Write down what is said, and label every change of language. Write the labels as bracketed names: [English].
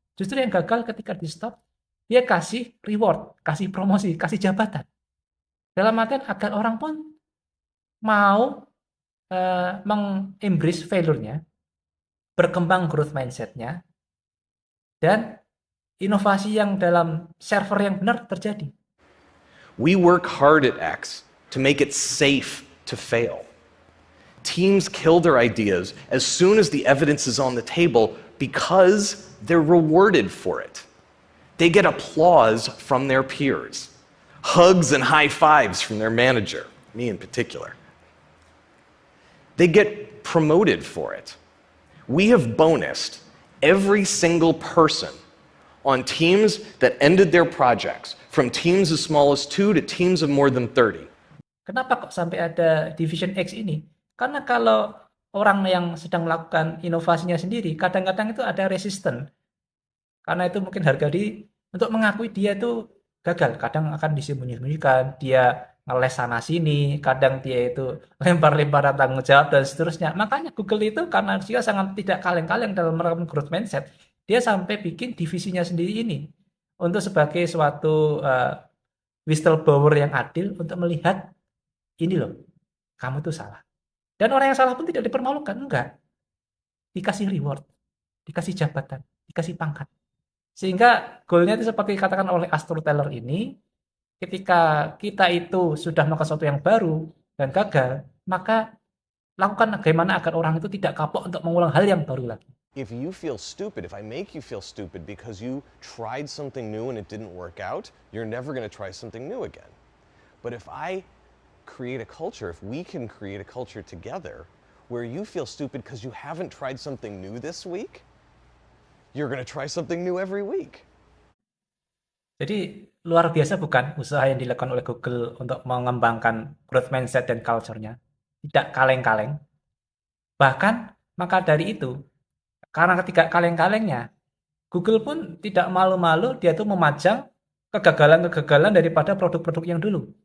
[Indonesian] Justru yang gagal ketika di stop, dia kasih reward, kasih promosi, kasih jabatan. Dalam artian agar orang pun mau mengembrace failure-nya, berkembang growth mindset-nya, dan inovasi yang dalam server yang benar terjadi. [English] We work hard at X to make it safe to fail. Teams kill their ideas as soon as the evidence is on the table because they're rewarded for it. They get applause from their peers. hugs and high fives from their manager, me in particular. They get promoted for it. We have bonused every single person on teams that ended their projects, from teams as small as 2 to teams of more than 30. [Indonesian] Kenapa kok sampai ada Division X ini? Karena kalau orang yang sedang melakukan inovasinya sendiri, kadang-kadang itu ada resisten. Karena itu mungkin harga diri untuk mengakui dia itu gagal. Kadang akan disembunyi-sembunyikan, dia ngeles sana sini, kadang dia itu lempar-lemparan tanggung jawab dan seterusnya. Makanya Google itu karena dia sangat tidak kaleng-kaleng dalam menerapkan growth mindset, dia sampai bikin divisinya sendiri ini untuk sebagai suatu whistleblower yang adil untuk melihat ini loh, kamu tuh salah. Dan orang yang salah pun tidak dipermalukan, enggak. Dikasih reward, dikasih jabatan, dikasih pangkat. Sehingga goalnya itu seperti dikatakan oleh Arthur Taylor ini, ketika kita itu sudah melakukan sesuatu yang baru dan gagal, maka lakukan bagaimana agar orang itu tidak kapok untuk mengulang hal yang baru lagi. [English] If you feel stupid, if I make you feel stupid because you tried something new and it didn't work out, you're never going to try something new again. But if I create a culture, if we can create a culture together where you feel stupid because you haven't tried something new this week, you're going to try something new every week. [Indonesian] Jadi luar biasa bukan usaha yang dilakukan oleh Google untuk mengembangkan growth mindset dan culture-nya. Tidak kaleng-kaleng. Bahkan maka dari itu, karena ketika kaleng-kalengnya, Google pun tidak malu-malu dia tuh memajang kegagalan-kegagalan daripada produk-produk yang dulu.